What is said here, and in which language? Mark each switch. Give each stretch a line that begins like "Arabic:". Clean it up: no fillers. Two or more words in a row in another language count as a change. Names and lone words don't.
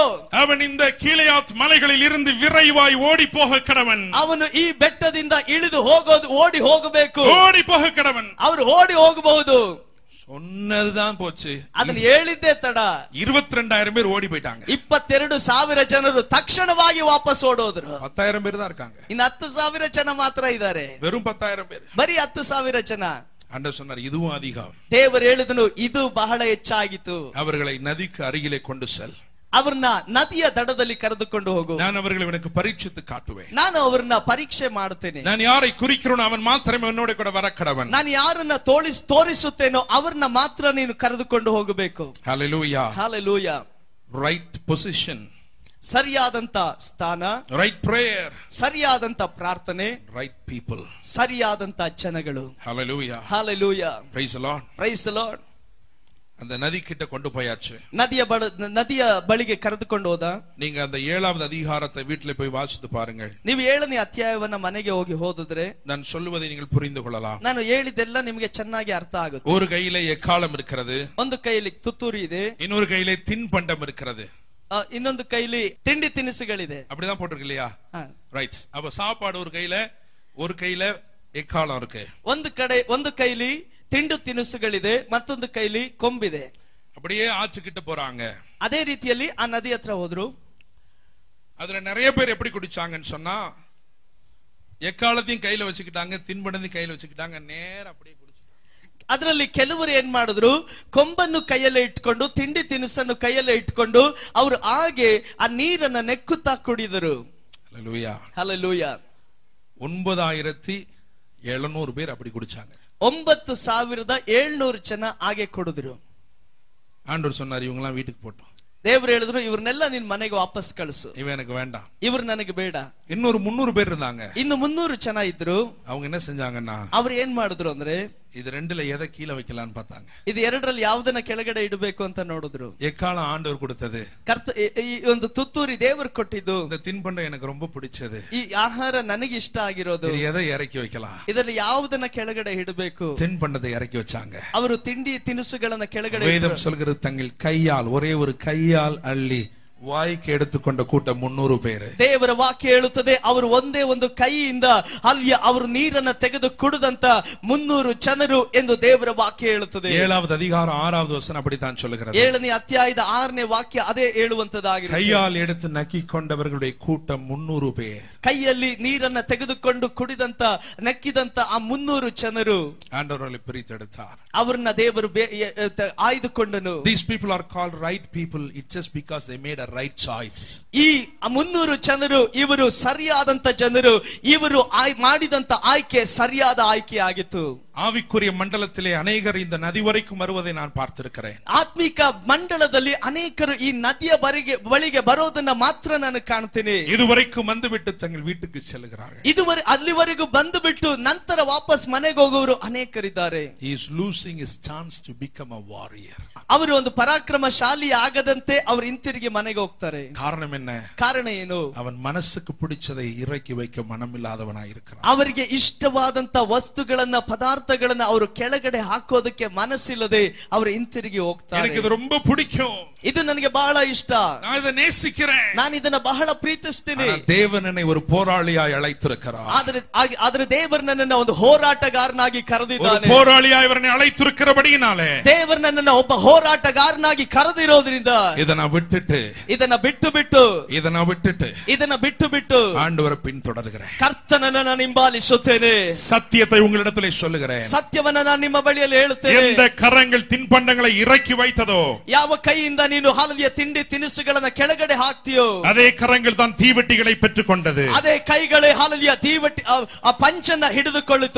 Tamil: அவன் இந்த கீலேயாத் மலைகளில் இருந்து விரைவாய் ஓடி போக கடவன்.
Kannada: ಅವನು ಈ ಬೆಟ್ಟದಿಂದ ಇಳಿದು ಓಡಿ ಹೋಗಬೇಕು.
Tamil: ஓடி போக கடவன்.
Kannada: ಅವರು ಓಡಿ ಹೋಗಬಹುದು.
Tamil: சொன்னதுதான் போச்சு.
Kannada: ಅದನ್ನ ಹೇಳಿದ್ದೇ ತಡ.
Tamil: 22000 பேர் ஓடி போயிட்டாங்க.
Kannada: 22000 ಜನರು ತಕ್ಷಣವಾಗಿ ವಾಪಸ್ ಓಡೋದ್ರು.
Tamil: 10000 பேர் தான் இருக்காங்க.
Kannada: ಇನ್ನು 10000 ಜನ ಮಾತ್ರ ಇದ್ದಾರೆ.
Tamil: வெறும் 10000 பேர்.
Kannada: ಬರೀ 10000 ಜನ.
Tamil: ஆண்டவர் சொன்னார் இதுவும் அதிகம்.
Kannada: ದೇವರು ಹೇಳಿದನು ಇದು ಬಹಳ ಹೆಚ್ಚಾಗಿತ್ತು.
Tamil: அவர்களை நதிக்கு அருகிலே கொண்டு செல்.
Kannada: ಅವರನ್ನ ನದಿಯ ದಡದಲ್ಲಿ ಕರೆದುಕೊಂಡು ಹೋಗು.
Tamil: நான் அவர்களை உனக்கு பரீட்சித்து காட்டுவேன்.
Kannada: ನಾನು ಅವರನ್ನ ಪರೀಕ್ಷೆ ಮಾಡುತ್ತೇನೆ.
Tamil: நான் யாரை குறிக்கிறேனோ அவன் மாத்திரமே என்னோட கூட வர கடவன்.
Kannada: ನಾನು ಯಾರನ್ನ ತೋರಿಸುತ್ತೇನೋ ಅವರನ್ನ ಮಾತ್ರ ನೀನು ಕರೆದುಕೊಂಡು ಹೋಗಬೇಕು.
Tamil: ஹalleluya. ஹalleluya.
English: right position.
Kannada: ಸರಿಯಾದಂತ ಸ್ಥಾನ.
English: right prayer.
Kannada: ಸರಿಯಾದಂತ ಪ್ರಾರ್ಥನೆ.
English: right people.
Kannada: ಸರಿಯಾದಂತ ಜನಗಳು.
English: hallelujah. hallelujah. praise the Lord. praise the Lord.
Tamil: அந்த நதி கிட்ட கொண்டு போயாச்சு.
Kannada: ನದಿಯ ಬಳಿಗೆ ಕರೆದುಕೊಂಡು ಹೋದ.
Tamil: நீங்க அந்த 7வது அதிகாரத்தை வீட்டிலே போய் வாசித்து பாருங்கள்.
Kannada: ನೀವು 7ನೇ ಅಧ್ಯಾಯವನ್ನ ಮನೆಗೆ ಹೋಗಿ ಓದಿದ್ರೆ
Tamil: நான் சொல்வதை நீங்கள் புரிந்து கொள்ளலாம்.
Kannada: ನಾನು ಹೇಳಿದೆಲ್ಲ ನಿಮಗೆ ಚೆನ್ನಾಗಿ ಅರ್ಥ ಆಗುತ್ತೆ.
Tamil: ஒரு கையிலே எக்காளம் இருக்கிறது.
Kannada: ಒಂದು ಕೈಯಲ್ಲಿ ತುತ್ತೂರಿ ಇದೆ.
Tamil: இன்னொரு கையிலே தின்பண்டம் இருக்கிறது.
Kannada: ಇನ್ನೊಂದು ಕೈಲಿ ತಿಂಡಿ ತಿನಿಸುಗಳಿದೆ.
Tamil: அப்படிதான் போட்டிருக்கு இல்லையா? ரைட். அப்ப சாப்பாடு ஒரு கையில எக்காலம் இருக்கு.
Kannada: ಒಂದು ಕೈಲಿ ತಿಂಡಿ ತಿನಿಸುಗಳಿದೆ, ಮತ್ತೊಂದು ಕೈಲಿ ಕೊಂಬಿದೆ.
Tamil: அப்படியே ஆற்றுக்கிட்ட போறாங்க.
Kannada: ಅದೇ ರೀತಿಯಲ್ಲಿ ಆ ನದಿ ಹತ್ರ ಹೋದ್ರು.
Tamil: அதுல நிறைய பேர் எப்படி குடிச்சாங்கன்னு சொன்னா, எக்காலத்தையும் கையில வச்சுக்கிட்டாங்க, தின்பண்டத்தையும் கையில வச்சுக்கிட்டாங்க, நேரா அப்படியே குடிச்சாங்க.
Kannada: ಅದರಲ್ಲಿ ಕೆಲವರು ಏನ್ ಮಾಡಿದ್ರು, ಕೊಂಬನ್ನು ಕೈಯಲ್ಲೇ ಇಟ್ಕೊಂಡು ತಿಂಡಿ ತಿನಿಸನ್ನು ಕೈಯಲ್ಲೇ ಇಟ್ಕೊಂಡು ಅವರು ಹಾಗೆ ಆ ನೀರನ್ನ ನೆಕ್ಕುತ್ತಾ ಕುಡಿದರು.
Tamil: ஹல்லேலூயா, ஹல்லேலூயா. 9700 பேர் அப்படி குடிச்சாங்க.
Kannada: 9700 ಜನ ಹಾಗೆ ಕುಡಿದ್ರು.
Tamil: ஆண்டவர் சொன்னார், இவங்கெல்லாம் வீட்டுக்கு போட்டோம்.
Kannada: ದೇವರು ಹೇಳಿದ್ರು, ಇವ್ರನ್ನೆಲ್ಲ ನಿನ್ ಮನೆಗೆ ವಾಪಸ್ ಕಳಿಸು,
Tamil: இவன் எனக்கு வேண்டாம்,
Kannada: ಇವ್ರು ನನಗೆ ಬೇಡ.
Tamil: இன்னொரு 300 பேர் இருந்தாங்க.
Kannada: ಇನ್ನು 300 ಜನ ಇದ್ರು.
Tamil: அவங்க என்ன செஞ்சாங்கன்னா,
Kannada: ಅವ್ರು ಏನ್ ಮಾಡಿದ್ರು ಅಂದ್ರೆ,
Tamil: இது ரெண்டுல எதை கீழே வைக்கலாம்னு பார்த்தாங்க.
Kannada: ಇದು ಎರಡರಲ್ಲಿ ಯಾವುದನ್ನ ಕೆಳಗಡೆ ಇಡಬೇಕು ಅಂತ ನೋಡಿದ್ರು.
Tamil: எக்காலம் ஆண்டவர் கொடுத்தது,
Kannada: ಈ ಒಂದು ತುತ್ತೂರಿ ದೇವರು ಕೊಟ್ಟಿದ್ದು.
Tamil: இந்த தின்பண்டம் எனக்கு ரொம்ப பிடிச்சது,
Kannada: ಈ ಆಹಾರ ನನಗೆ ಇಷ್ಟ ಆಗಿರೋದು,
Tamil: எதை இறக்கி வைக்கலாம்,
Kannada: ಇದರಲ್ಲಿ ಯಾವುದನ್ನ ಕೆಳಗಡೆ ಇಡಬೇಕು.
Tamil: தின்பண்டத்தை இறக்கி வச்சாங்க.
Kannada: ಅವರು ತಿಂಡಿ ತಿನಿಸುಗಳನ್ನ ಕೆಳಗಡೆ.
Tamil: வேதம் சொல்கிறது, தங்கள் கையால், ஒரே ஒரு கையால் அள்ளி வாயிக்கு எடுத்துக்கொண்ட கூட்ட 300 பேರು.
Kannada: ದೇವರ ವಾಕ್ಯ ಹೇಳುತ್ತದೆ, ಅವರು ಒಂದೇ ಒಂದು ಕೈಯಿಂದ ಅಲ್ಲಿ ಅವರು ನೀರನ್ನು ತೆಗೆದು ಕುಡಿದಂತ 300 ಜನರು ಎಂದು ದೇವರ ವಾಕ್ಯ ಹೇಳುತ್ತದೆ.
Tamil: 7வது அதிகாரம் 6வது வசனம் அப்படித்தான் சொல்லுகிறது.
Kannada: 7ನೇ ಅಧ್ಯಾಯದ 6ನೇ ವಾಕ್ಯ ಅದೇ ಹೇಳುವಂತದಾಗಿದೆ.
Tamil: கையால் எடுத்து நக்கிக்கொண்டவர்களுடைய கூட்டம் 300 பேர்.
Kannada: ಕೈಯಲ್ಲಿ ನೀರನ್ನ ತೆಗೆದುಕೊಂಡು ಕುಡಿದಂತ ನಕ್ಕಿದಂತ ಆ 300 ಜನರು ಆಂಡವರಲ್ಲಿ ಪ್ರೀತೆಡುತ್ತಾರ್. ಅವರನ್ನ ದೇವರು ಆಯ್ದುಕೊಂಡನು.
English: These people are called right people, it's just because they made a right choice.
Kannada: ಈ 300 ಜನರು ಇವರು ಸರಿಯಾದಂತ ಜನರು, ಇವರು ಮಾಡಿದಂತ ಆಯ್ಕೆ ಸರಿಯಾದ ಆಯ್ಕೆ ಆಗಿತ್ತು.
Tamil: ஆவிக்குரிய மண்டலத்திலே அநேகர் இந்த நதி வரைக்கும் வருவதை நான் பார்த்திருக்கிறேன்.
Kannada: ಆತ್ಮಿಕ ಮಂಡಲದಲ್ಲಿ ಅನೇಕರು ಈ ನದಿಯ ಬಳಿಗೆ ಬರೋದನ್ನ ಮಾತ್ರ ನಾನು ಕಾಣ್ತೀನಿ.
Tamil: இதுவரைக்கும் வந்துவிட்டு தங்கள் வீட்டுக்கு செல்கிறார்கள்.
Kannada: ಇದುವರೆ ಅಲ್ಲಿವರೆಗೂ ಬಂದು ಬಿಟ್ಟು ನಂತರ ವಾಪಸ್ ಮನೆಗೆ ಹೋಗುವವರು ಅನೇಕರಿದ್ದಾರೆ.
English: He is losing his chance to become a warrior.
Kannada: ಅವರು ಒಂದು ಪರಾಕ್ರಮಶಾಲಿ ಆಗದಂತೆ ಅವರು ಹಿಂತಿರುಗಿ ಮನೆಗೆ ಹೋಗ್ತಾರೆ.
Tamil: காரணம் என்ன?
Kannada: ಕಾರಣ ಏನು?
Tamil: அவன் மனசுக்கு பிடிச்சதை இறக்கி வைக்க மனமில்லாதவனாய் இருக்கிறான்.
Kannada: ಅವರಿಗೆ ಇಷ್ಟವಾದಂತ ವಸ್ತುಗಳನ್ನ ಪದಾರ್ಥಗಳನ್ನ ಅವರು ಕೆಳಗಡೆ ಹಾಕೋದಕ್ಕೆ ಮನಸ್ಸಿಲ್ಲದೆ ಅವರು ಹಿಂತಿರುಗಿ ಹೋಗ್ತಾರೆ.
Tamil: எனக்கு இது ரொம்ப பிடிக்கும்,
Kannada: ಇದು ನನಗೆ ಬಹಳ ಇಷ್ಟ,
Tamil: நான் இதை நேசிக்கிறேன்,
Kannada: ನಾನು ಇದನ್ನ ಬಹಳ ಪ್ರೀತಿಸ್ತೀನಿ.
Tamil: தேவன் என்னை ஒரு போராளியாய் அழைத்திருக்கிறார்.
Kannada: ಆದ್ರೆ ದೇವರು ನನ್ನನ್ನ ಒಂದು ಹೋರಾಟಗಾರನಾಗಿ ಕರೆದಿದ್ದಾನೆ.
Tamil: போராளியாய் அவரை அழைத்திருக்கிறபடியினாலே
Kannada: ದೇವರು ನನ್ನನ್ನ ಒಬ್ಬ ಹೋರಾಟಗಾರನಾಗಿ ಕರೆದಿರೋದ್ರಿಂದ ಇದನ್ನ ಬಿಟ್ಟು ಬಿಟ್ಟು
Tamil: ஆண்டவரை பின்தொடர்கிறேன்.
Kannada: ಕರ್ತನನ್ನ ನಾನು ಹಿಂಬಾಲಿಸುತ್ತೇನೆ.
Tamil: சத்தியத்தை உங்களிடத்திலே சொல்லுகிறேன்.
Kannada: ಸತ್ಯವನ್ನ ನಾನು ನಿಮ್ಮ ಬಳಿಯಲ್ಲಿ ಹೇಳುತ್ತೇನೆ.
Tamil: எந்த கரங்கள் தின்பண்டங்களை இறக்கி வைத்ததோ,
Kannada: ಯಾವ ಕೈಯಿಂದ ನೀನು ಹಾಲಿಯ ತಿಂಡಿ ತಿನಿಸುಗಳನ್ನ ಕೆಳಗಡೆ ಹಾಕ್ತೀಯೋ,
Tamil: அதே கரங்கள் தான் தீவெட்டிகளை பெற்றுக்கொண்டது.
Kannada: ಅದೇ ಕೈಗಳೇ ಹಾಲಿಯ ದೀವಟಿ ಆ ಪಂಚನ್ನ ಹಿಡಿದುಕೊಳ್ಳಿತು.